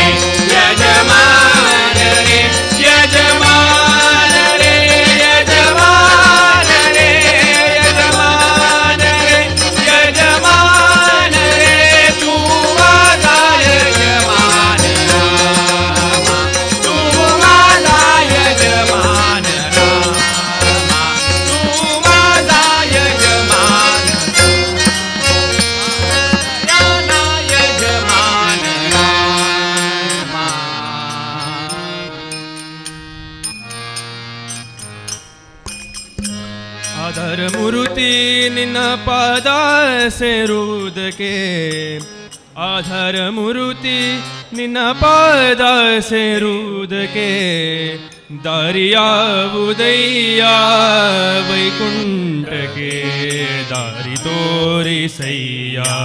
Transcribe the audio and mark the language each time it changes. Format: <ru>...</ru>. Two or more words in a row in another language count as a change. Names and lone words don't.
<mr>यजमान रे यजमान रे यजमान रे यजमान रे यजमान रे तू माझा यजमान रामा तू माझा यजमान रामा तू माझा यजमान याना यजमान रामा आधार</mr> <kn>मूर्ती निನ್ನ ಪಾದ ಸೇರುವುದಕ್ಕೆ ಆಧಾರ ಮೂರ್ತಿ ನಿನ್ನ ಪಾದ ಸೇರುವುದಕ್ಕೆ ದಾರಿಯಾವುದಯ್ಯ ವೈಕುಂಠಕ್ಕೆ ದಾರಿ ತೋರಿಸಯ್ಯ</kn>